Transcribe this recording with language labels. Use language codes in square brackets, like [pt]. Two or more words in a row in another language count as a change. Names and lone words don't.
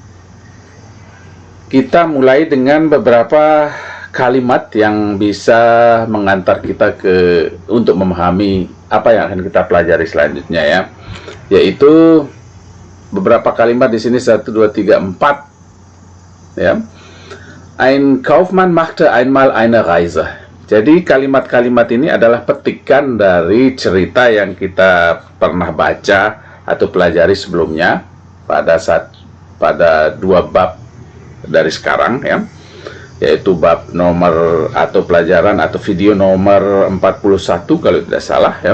[id] Kita mulai dengan beberapa kalimat yang bisa mengantar kita untuk memahami apa yang akan kita pelajari selanjutnya ya, yaitu beberapa kalimat di sini 1, 2, 3, 4 ya. [de] Ein Kaufmann machte einmal eine Reise. [id] Jadi kalimat-kalimat ini adalah petikan dari cerita yang kita pernah baca atau pelajari sebelumnya pada 2 bab dari sekarang ya, yaitu bab nomor atau pelajaran atau video nomor 41 kalau tidak salah ya.